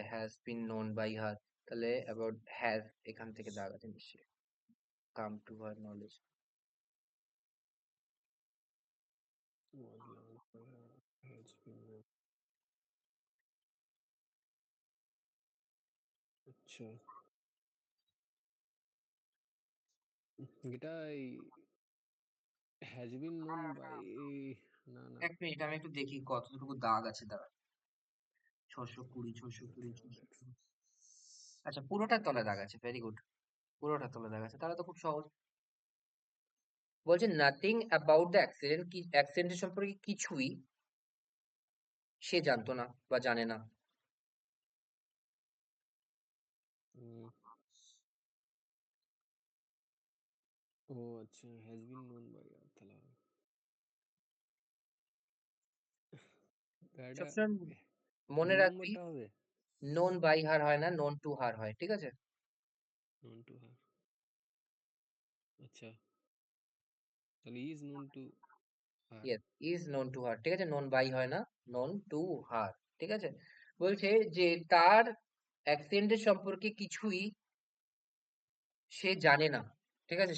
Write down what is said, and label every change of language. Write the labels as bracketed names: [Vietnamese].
[English] has been known by her, তাহলে about has, [Bangla] এখান থেকে দাগ আছে নিশ্চয়ই। [English] Come to her knowledge. was learned by her, has been known. [Bangla] আচ্ছা, এটা [English] has been known by, [Bangla] না না, এক মিনিট, আমি একটু দেখি কতটুকু দাগ আছে, দাঁড়া। 620, 620, [English] okay, okay. [Bangla] 620। আচ্ছা, পুরোটার তলায় দাগ আছে, ভেরি গুড। পুরোটার তলায় দাগ আছে, তাহলে তো খুব সহজ। বলছে [English] nothing about the accident, [Bangla] কি অ্যাক্সিডেন্টের সম্পর্কে কিছুই সে জানতো না বা জানে না। উম, ও আচ্ছা, [English] has been known by, [Bangla] তাহলে এটা সবসময় মনে দু রাখবি, নম্বরটা হবে, [English] known by her [Bangla] হয় না, [English] known to her [Bangla] হয়, ঠিক আছে? [English] known to her। [Bangla] আচ্ছা, তাহলে [English] is known to her। Yes, is known to her, [Bangla] ঠিক আছে? [English] known by [Bangla] হয় না, [English] Known to her, ঠিক আছে? [Bangla] বলছে যে তার অ্যাক্সিডেন্টের সম্পর্কে কিছুই সে জানে না, ঠিক আছে?